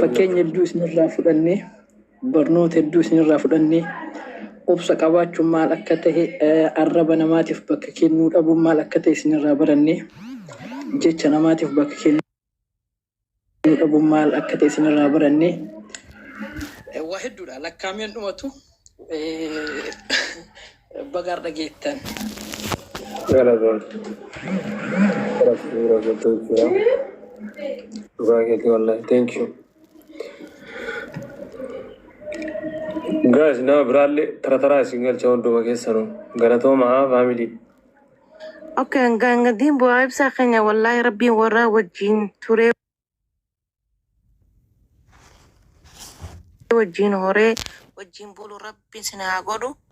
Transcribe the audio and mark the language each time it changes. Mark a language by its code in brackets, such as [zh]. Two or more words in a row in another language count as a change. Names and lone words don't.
[om] Fakkeenya hedduu isinirraa fudhannee, barnoota hedduu isinirraa fudhannee, obsa qabaachuun maal akka ta'e, eh, arraba namaatiif bakka kennuu dhabuun maal akka ta'e isinirraa barannee, jecha namaatiif bakka kennuu dhabuun maal akka ta'e isinirraa barannee, eh, waa hedduudha. Lakkaa'ameen dhumatu, eh, baga har'a geettan. Galatoon. Galatoon, galatoon, jira. Dhugaa keetii, wallahi. [en] Thank you. Guys, [om] nama biraallee tara taraa isin galcha hunduma keessanuu. Galatooma haa, family. Okay, nga-, nga diin bu'aa ibsaa keenya, wallahi, Rabbiin warra wajjin ture, wajjin horee, wajjin bulu, Rabbiin sin haa godhu.